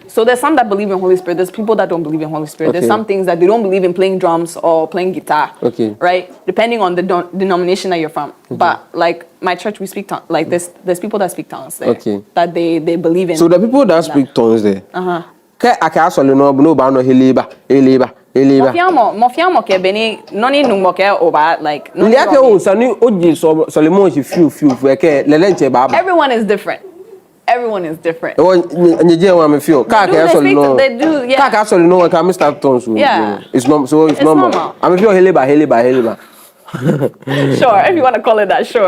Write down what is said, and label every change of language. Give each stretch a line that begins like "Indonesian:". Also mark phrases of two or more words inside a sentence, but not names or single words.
English: So there's some that believe in Holy Spirit. There's people that don't believe in Holy Spirit. Okay. There's some things that they don't believe in playing drums or playing guitar. Okay. Right? Depending on the denomination that you're from. Okay. But like my church, we speak tongues. Like there's people that speak tongues there. Okay. That they believe in. So the people that speak tongues there. Mofiamo ke beni noni numoke oba like. Everyone is different. Everyone is different. They do, yeah. Yeah. It's normal. I'm feel heliba. Sure, if you want to call it that, sure.